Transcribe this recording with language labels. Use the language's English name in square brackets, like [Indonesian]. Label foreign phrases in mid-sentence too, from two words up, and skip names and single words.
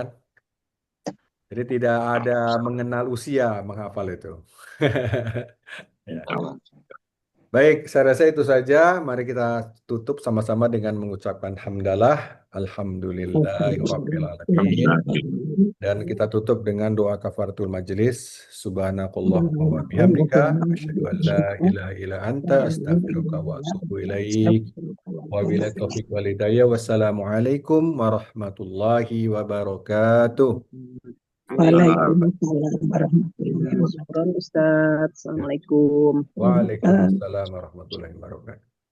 [Indonesian] Jadi tidak ada mengenal usia menghafal itu. Ya. Baik, saya rasa itu saja. Mari kita tutup sama-sama dengan mengucapkan hamdalah, [Arabic] الحمد لله رب العالمين. [Indonesian] Dan kita tutup dengan doa [Arabic] كفارة المجلس. سبحانك اللهم وبحمدك أشهد أن لا إله إلا أنت أستغفرك وأتوب إليك. وبالله التوفيق والهداية. والسلام عليكم ورحمة الله وبركاته. وعليكم السلام ورحمة الله وبركاته. Ustaz. Assalamualaikum. وعليكم السلام ورحمة الله وبركاته.